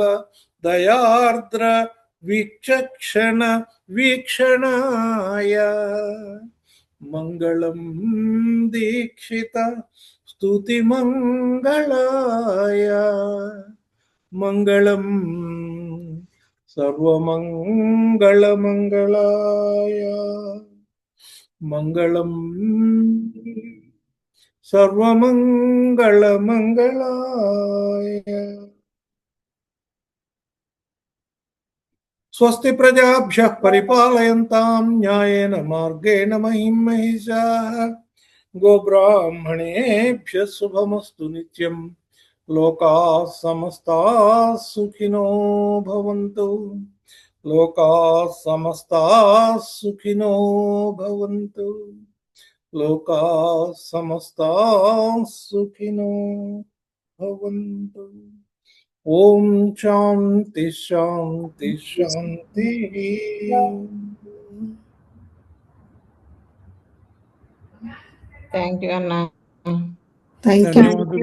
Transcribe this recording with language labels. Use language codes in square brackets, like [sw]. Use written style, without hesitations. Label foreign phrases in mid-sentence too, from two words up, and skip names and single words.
[sa] దయార్ద్ర వీక్షక్షణ వీక్షణాయ, మంగళం దీక్షిత స్తుతి మంగళాయ, మంగళం సర్వమంగళమంగళాయ, మంగళం సర్వమంగళమంగళాయ. స్వస్తి ప్రజాభ్యః పరిపాలయంతాం న్యాయేన మార్గేణ మహిం మహిషాః, గోబ్రాహ్మణేభ్యः శుభమస్తు నిత్యం. లోకాః సమస్తాః సుఖినో భవంతు. లోకాః సమస్తాః సుఖినో భవంతు. లోకాః సమస్తాః సుఖినో భవంతు. ఓం శాంతి శాంతి శాంతి. [en] thank you అన్నా. thank you. [te] ధన్యవాదాలు.